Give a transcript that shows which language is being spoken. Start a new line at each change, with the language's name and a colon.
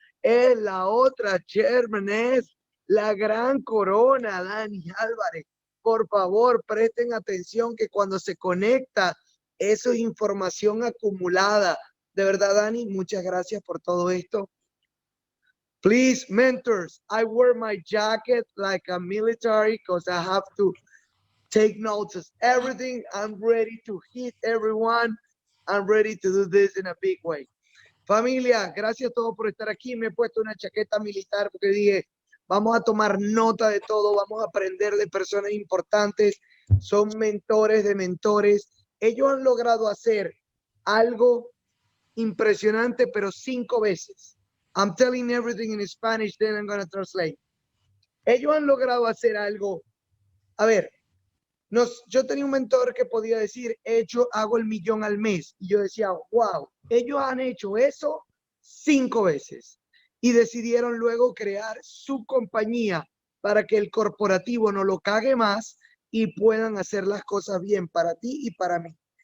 Spanish: Es la otra chairman, es la gran Corona, Dani Álvarez. Por favor, presten atención que cuando se conecta, eso es información acumulada. De verdad, Dani, muchas gracias por todo esto.
English: Please, mentors, I wear my jacket like a military because I have to take notes of everything. I'm ready to hit everyone. I'm ready to do this in a big way.
Spanish: Familia, gracias a todos por estar aquí. Me he puesto una chaqueta militar porque dije, vamos a tomar nota de todo, vamos a aprender de personas importantes, son mentores de mentores. Ellos han logrado hacer algo impresionante, pero 5 veces.
English: I'm telling everything in Spanish, then I'm going to translate.
Spanish: Ellos han logrado hacer algo. A ver, yo tenía un mentor que podía decir, hago el millón al mes. Y yo decía, wow, ellos han hecho eso 5 veces. Y decidieron luego crear su compañía para que el corporativo no lo cague más y puedan hacer las cosas bien para ti y para mí.